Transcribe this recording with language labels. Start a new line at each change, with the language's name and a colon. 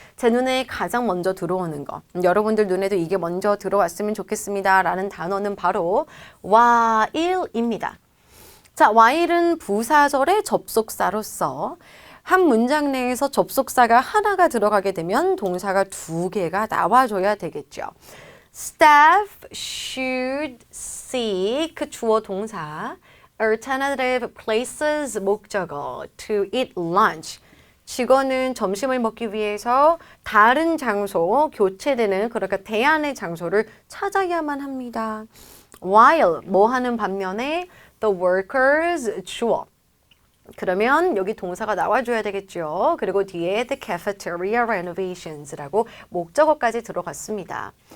Korean: 제 눈에 가장 먼저 들어오는 거, 여러분들 눈에도 이게 먼저 들어왔으면 좋겠습니다 라는 단어는 바로 while입니다. 자, while은 부사절의 접속사로서 한 문장 내에서 접속사가 하나가 들어가게 되면 동사가 두 개가 나와줘야 되겠죠.
English: Staff should seek
Korean: 주어 동사,
English: alternative places 목적어, to eat lunch.
Korean: 직원은 점심을 먹기 위해서 다른 장소, 교체되는 그러니까 대안의 장소를 찾아야만 합니다. While 뭐 하는 반면에
English: the workers
Korean: 주어. 그러면 여기 동사가 나와줘야 되겠죠. 그리고 뒤에
English: the cafeteria renovations
Korean: 라고 목적어까지 들어갔습니다.